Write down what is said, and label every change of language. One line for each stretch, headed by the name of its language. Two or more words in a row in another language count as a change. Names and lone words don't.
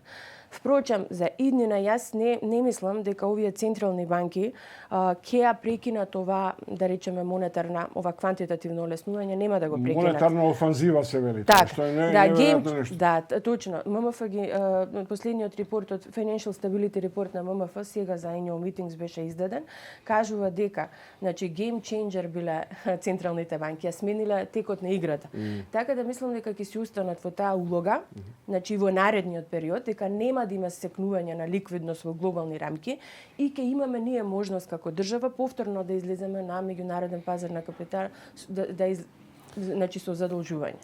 Macedonian: Впрочем, за иднина јас не мислам дека овие централни банки ќе ја прекинат ова, да речеме, монетарна, ова квантитативно олеснување, нема да го прекинат. Монетарна офанзива се вели, што е неверојатно нешто. Да, точно. ММФ ги последниот репорт од
English: Financial Stability Report
Macedonian: на ММФ сега за
English: annual meetings
Macedonian: беше издаден, кажува дека, значи
English: game changer
Macedonian: биле централните банки, ја смениле текот на играта. Така да мислам дека ќе се останат во таа улога, значи во наредниот период, дека нема да има секнување на ликвидност во глобални рамки и ќе имаме ние можност како држава повторно да излеземе на меѓународен пазар на капитал, значи со задолжување.